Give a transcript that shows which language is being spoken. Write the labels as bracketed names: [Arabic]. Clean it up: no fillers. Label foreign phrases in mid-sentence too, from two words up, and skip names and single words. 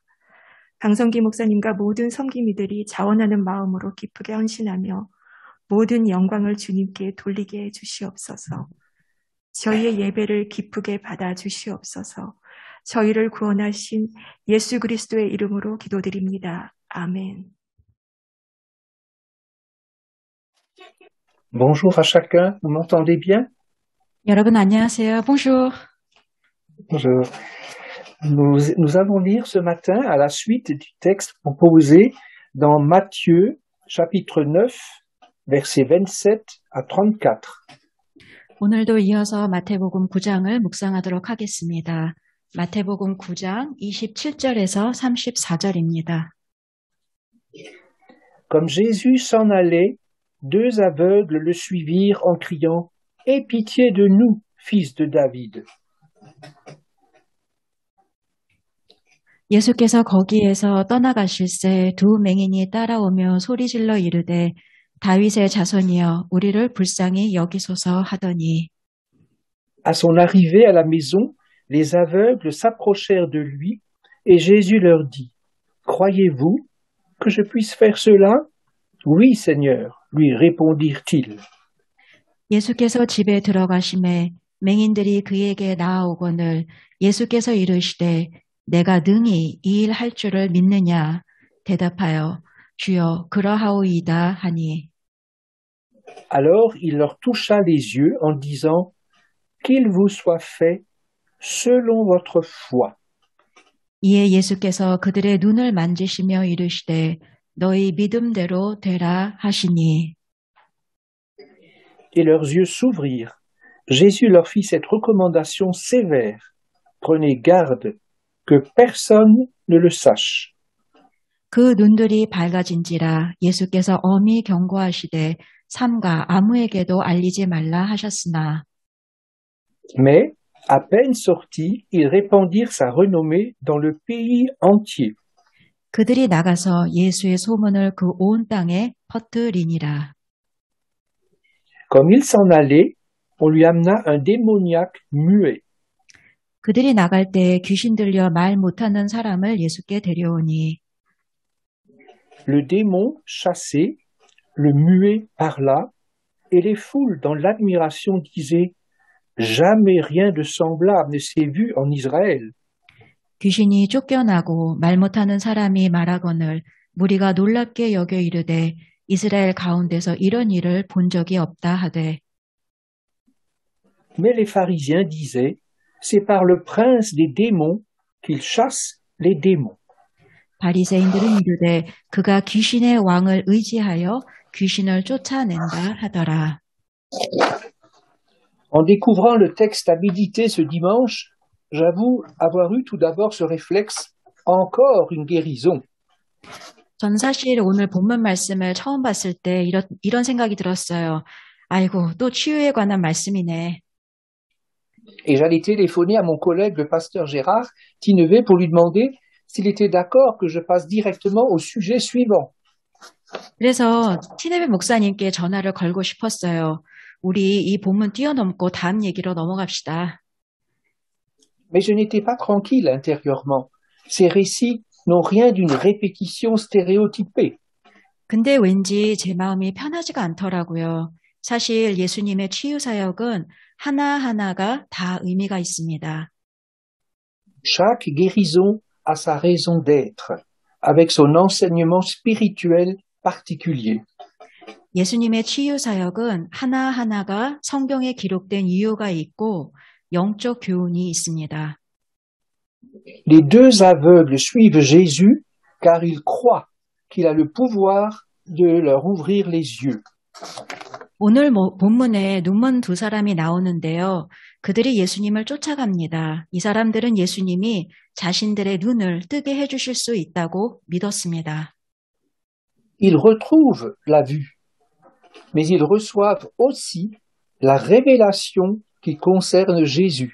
[Korean] 강성기 목사님과 모든 섬기미들이 자원하는 마음으로 기쁘게 헌신하며 모든 영광을 주님께 돌리게 해 주시옵소서. 저희의 예배를 기쁘게 받아 주시옵소서. 저희를 구원하신 예수 그리스도의 이름으로 기도드립니다. 아멘. [French] Bonjour à chacun, vous m'entendez bien? [Korean] 여러분 안녕하세요. [French] Bonjour. Bonjour. Nous allons lire ce matin à la suite du texte proposé dans Matthieu chapitre 9 versets 27 à 34. [Korean] 오늘도 이어서 마태복음 9장을 묵상하도록 하겠습니다. 마태복음 9장 27절에서 34절입니다. [French] Comme Jésus s'en allait, deux aveugles le suivirent en criant « Aie pitié de nous, fils de David !» [Korean] 예수께서 거기에서 떠나가실새 두 맹인이 따라오며 소리질러 이르되 다윗의 자손이여 우리를 불쌍히 여기소서 하더니 [French] À son arrivée à la maison, les aveugles s'approchèrent de lui et Jésus leur dit « Croyez-vous que je puisse faire cela? »« Oui, Seigneur, lui répondirent-ils. » [Korean] 예수께서 집에 들어가심에 맹인들이 그에게 나아오거늘 예수께서 이르시되 내가 능히 이 일 할 줄을 믿느냐? 대답하여 주여 그러하오이다 하니 [French] Alors il leur toucha les yeux en disant « Qu'il vous soit fait selon votre foi. » [Korean] 이에 예수께서 그들의 눈을 만지시며 이르시되 너희 믿음대로 되라 하시니 [French] Et leurs yeux s'ouvrirent. Jésus leur fit cette recommandation sévère. Prenez garde que personne ne le sache. [Korean] 그 눈들이 밝아진지라 예수께서 엄히 경고하시되 삼가 아무에게도 알리지 말라 하셨으나 [French] Mais, à peine sortis, ils répandirent sa renommée dans le pays entier. [Korean] 그들이 나가서 예수의 소문을 그 온 땅에 퍼뜨리니라. [French] Comme il s'en allait, on lui amena un démoniaque muet. [Korean] 그들이 나갈 때 귀신 들려 말 못하는 사람을 예수께 데려오니 [French] Le démon chassé, le muet parla, et les foules dans l'admiration disaient « Jamais rien de semblable ne s'est vu en Israël. » [Korean] 귀신이 쫓겨나고 말 못하는 사람이 말하거늘 무리가 놀랍게 여겨 이르되 이스라엘 가운데서 이런 일을 본 적이 없다 하되 [French] Mais les pharisiens disaient « C'est par le prince des démons qu'il chasse les démons. » [Korean] 바리새인들은 이르되 그가 귀신의 왕을 의지하여 귀신을 쫓아낸다 하더라. [French] En découvrant le texte à méditer ce dimanche, j'avoue avoir eu tout d'abord ce réflexe, encore une guérison. [Korean] 전 사실 오늘 본문 말씀을 처음 봤을 때 이런 생각이 들었어요. 아이고, 또 치유에 관한 말씀이네. [French] Et j'allais téléphoner à mon collègue le pasteur Gérard Tinnevet pour lui demander s'il était d'accord que je passe directement au sujet suivant. [Korean] 그래서 티네베 목사님께 전화를 걸고 싶었어요. 우리 이 본문 뛰어넘고 다음 얘기로 넘어갑시다. [French] Mais je n'étais pas tranquille intérieurement. Ces récits n'ont rien d'une répétition stéréotypée. [Korean] 근데 왠지 제 마음이 편하지가 않더라고요. 사실 예수님의 치유 사역은 하나하나가 다 의미가 있습니다. [French] Chaque guérison a sa raison d'être, avec son enseignement spirituel particulier. [Korean] 예수님의 치유 사역은 하나하나가 성경에 기록된 이유가 있고 영적 교훈이 있습니다. [French] Les deux aveugles suivent Jésus car ils croient qu'il a le pouvoir de leur ouvrir les yeux. [Korean] 오늘 본문에 눈먼 두 사람이 나오는데요. 그들이 예수님을 쫓아갑니다. 이 사람들은 예수님이 자신들의 눈을 뜨게 해주실 수 있다고 믿었습니다. [French] Ils retrouvent la vue, mais ils reçoivent aussi la révélation qui concerne Jésus.